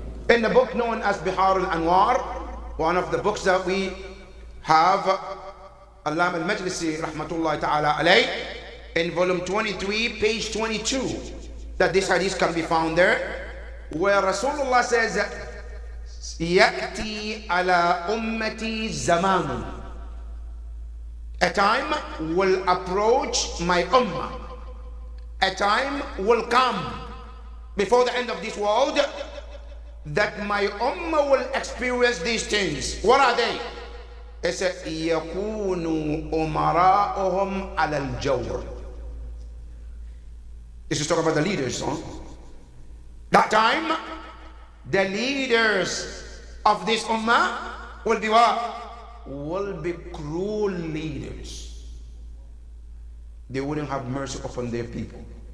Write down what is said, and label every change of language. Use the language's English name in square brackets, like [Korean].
[English] In the book known as Bihar al-Anwar, one of the books that we have, Allama al-Majlisi rahmatullahi ta'ala alayh, in volume 23, page 22, that this hadith can be found there, where Rasulullah says, [Arabic] يَأْتِي عَلَى أُمَّتِي زَمَانٌ. [English] A time will approach my ummah. A time will come before the end of this world that my ummah will experience these things. What are they? It says, [Arabic] يَكُونُ أُمَرَاؤُهُمْ عَلَى الْجَوْرِ. [English] This is talking about the leaders, huh? That time, the leaders of this ummah will be what? Will be cruel leaders. They wouldn't have mercy upon their people.